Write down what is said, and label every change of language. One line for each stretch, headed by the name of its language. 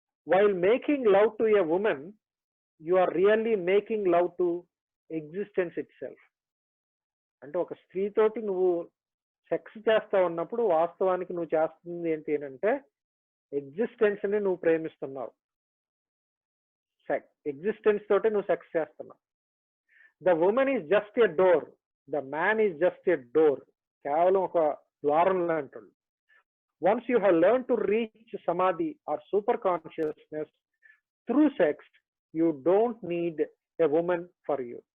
English: While making love to a woman, you are really making love to existence itself.
Telugu: అంటే ఒక స్త్రీతోటి నువ్వు sex చేస్తా ఉన్నప్పుడు వాస్తవానికి నువ్వు చేస్తుంది ఏంటి అంటే, ఎగ్జిస్టెన్స్ ని నువ్వు ప్రేమిస్తున్నావు. ఎగ్జిస్టెన్స్ తోటి నువ్వు సెక్స్ చేస్తున్నావు.
English: the woman is just a door,
Telugu: the man is just a door. కేవలం ఒక ద్వారం లాంటి.
English: Once you have learned to reach samadhi or super consciousness through sex, you don't need a woman for you.